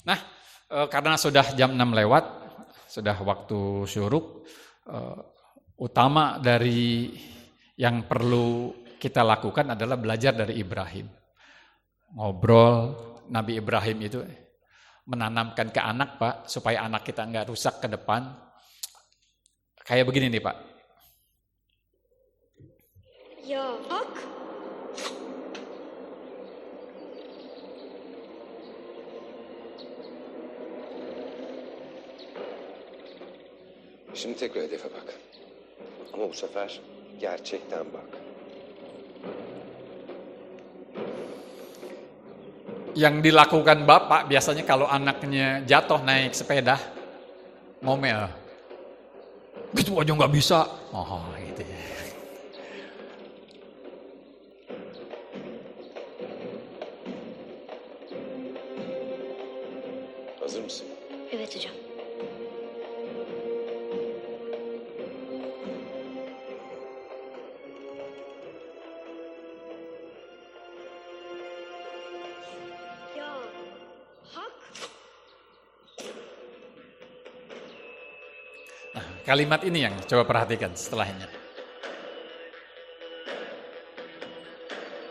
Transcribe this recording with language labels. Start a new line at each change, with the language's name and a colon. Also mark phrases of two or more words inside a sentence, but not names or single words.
Indonesian: Nah, karena sudah jam 6 lewat, sudah waktu syuruk, utama dari yang perlu kita lakukan adalah belajar dari Ibrahim. Ngobrol, Nabi Ibrahim itu menanamkan ke anak Pak, supaya anak kita nggak rusak ke depan. Kayak begini nih Pak.
Turkish: Ya, hak. Şimdi tekrar hedefe bak. Ama bu sefer gerçekten bak.
Indonesian: Yang dilakukan bapak biasanya kalau anaknya jatuh naik sepeda, ngomel. Gitu aja nggak bisa. Oh gitu ya.
Turkish: Hazır mısın? Evet hocam. Ya, hak.
Indonesian: Nah, kalimat ini yang coba perhatikan setelahnya.